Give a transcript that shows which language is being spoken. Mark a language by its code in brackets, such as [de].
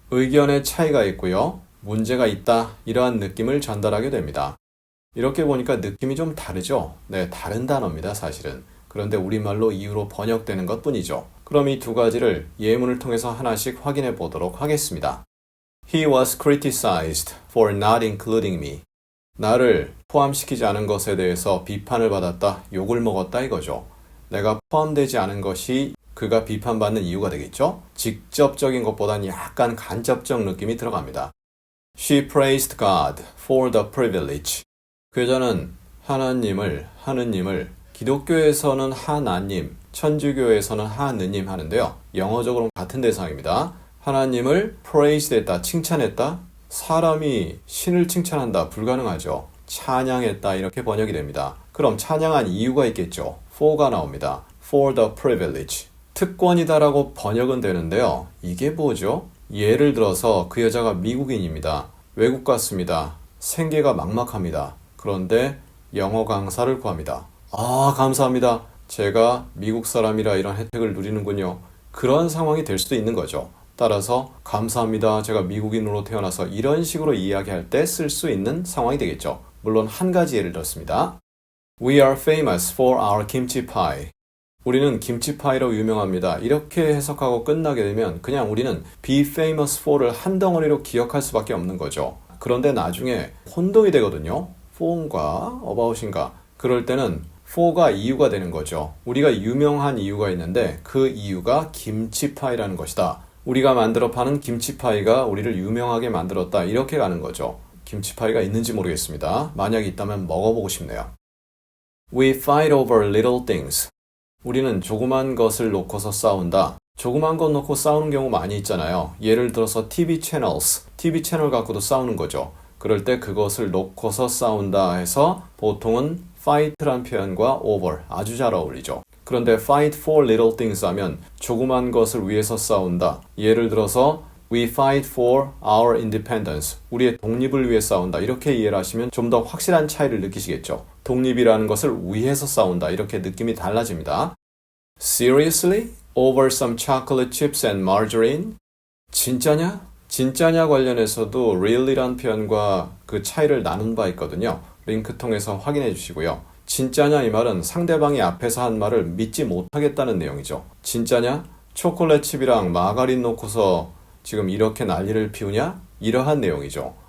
[ko] 의견의 차이가 있고요. 문제가 있다, 이러한 느낌을 전달하게 됩니다. 이렇게 보니까 느낌이 좀 다르죠? 네, 다른 단어입니다, 사실은. 그런데 우리말로 이유로 번역되는 것 뿐이죠. 그럼 이 두 가지를 예문을 통해서 하나씩 확인해 보도록 하겠습니다. [en] He was criticized for not including me. [ko] 나를 포함시키지 않은 것에 대해서 비판을 받았다, 욕을 먹었다 이거죠. 내가 포함되지 않은 것이 그가 비판받는 이유가 되겠죠? 직접적인 것보단 약간 간접적 느낌이 들어갑니다. [en] She praised God for the privilege. [ko] 그 여자는 하느님을 기독교에서는 하나님, 천주교에서는 하느님 하는데요. 영어적으로는 같은 대상입니다. 하나님을 praised 했다, 칭찬했다. 사람이 신을 칭찬한다, 불가능하죠. 찬양했다, 이렇게 번역이 됩니다. 그럼 찬양한 이유가 있겠죠. [en] for가 [ko] 나옵니다. [en] for the privilege. [ko] 특권이다라고 번역은 되는데요. 이게 뭐죠? 예를 들어서 그 여자가 미국인입니다. 외국 갔습니다. 생계가 막막합니다. 그런데 영어 강사를 구합니다. 아, 감사합니다. 제가 미국 사람이라 이런 혜택을 누리는군요. 그런 상황이 될 수도 있는 거죠. 따라서 감사합니다. 제가 미국인으로 태어나서 이런 식으로 이야기할 때 쓸 수 있는 상황이 되겠죠. 물론 한 가지 예를 들었습니다. [en] We are famous for our kimchi pie. [ko] 우리는 김치파이로 유명합니다. 이렇게 해석하고 끝나게 되면 그냥 우리는 [en] be famous for [ko] 를 한 덩어리로 기억할 수밖에 없는 거죠. 그런데 나중에 혼동이 되거든요. for인가 about인가. 그럴 때는 for가 이유가 되는 거죠. 우리가 유명한 이유가 있는데 그 이유가 김치파이라는 것이다. 우리가 만들어 파는 김치파이가 우리를 유명하게 만들었다. 이렇게 가는 거죠. 김치파이가 있는지 모르겠습니다. 만약 있다면 먹어보고 싶네요. [en] We fight over little things. [ko] 우리는 조그만 것을 놓고서 싸운다. 조그만 것 놓고 싸우는 경우 많이 있잖아요. 예를 들어서 TV 채널 갖고도 싸우는 거죠. 그럴 때 그것을 놓고서 싸운다 해서 보통은 fight란 표현과 over 아주 잘 어울리죠. 그런데 [en] fight for little things [ko] 하면 조그만 것을 위해서 싸운다. 예를 들어서 [en] We fight for our independence. [ko] 우리의 독립을 위해 싸운다. 이렇게 이해를 하시면 좀 더 확실한 차이를 느끼시겠죠. 독립이라는 것을 위해서 싸운다. 이렇게 느낌이 달라집니다. [en] Seriously? Over some chocolate chips and margarine? [ko] 진짜냐? 진짜냐 관련해서도 really란 표현과 그 차이를 나눈 바 있거든요. 링크 통해서 확인해 주시고요. 진짜냐 이 말은 상대방이 앞에서 한 말을 믿지 못하겠다는 내용이죠. 진짜냐? 초콜릿 칩이랑 마가린 놓고서 지금 이렇게 난리를 피우냐? 이러한 내용이죠.